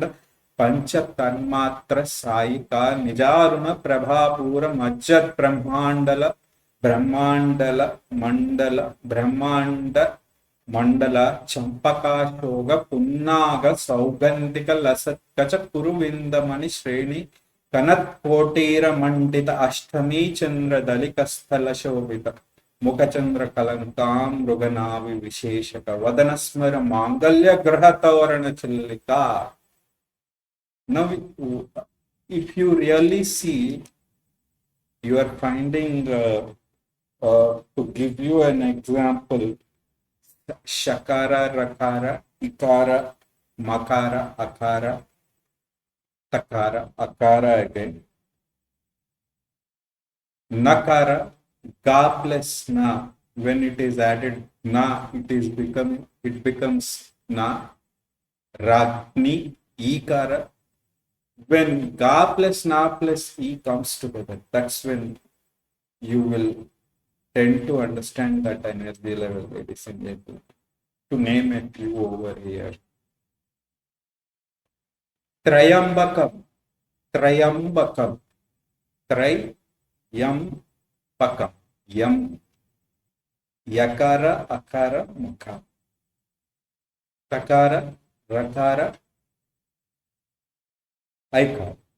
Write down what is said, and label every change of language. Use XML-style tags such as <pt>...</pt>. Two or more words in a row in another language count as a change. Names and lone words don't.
<sa>पंच तन्मात्र सायिका निजारुण प्रभापूर मज्जत ब्रह्मांडल मंडल ब्रह्मांड मंडल चंपकाशोग पुन्नाग सौगंधिक लसत्कच कुरुविंदमणि श्रेणी कनत्कोटीर मंडित अष्टमी चंद्र दलिक स्थल शोभित मुखचंद्र कलंकां मृगनाभि विशेषक वदन स्मर मांगल्य ग्रह तोरण चिल्लिका.</sa> <en>Now, if you really see, you are finding to give you an example,</en> <sa>shakara, rakara, ikara, makara, akara, takara, akara again, nakara, ga plus na.</sa> <en>When it is added na, it becomes na. Ragni, ikara. When ga plus na plus e comes together, that's when you will tend to understand that energy level, ladies and gentlemen. To name a few over here.</en> <sa>Trayambakam, Trayambakam, Trayambakam, Yam, Yakara, Akara, Mukha, Takara, Rakara, Aikara.</sa>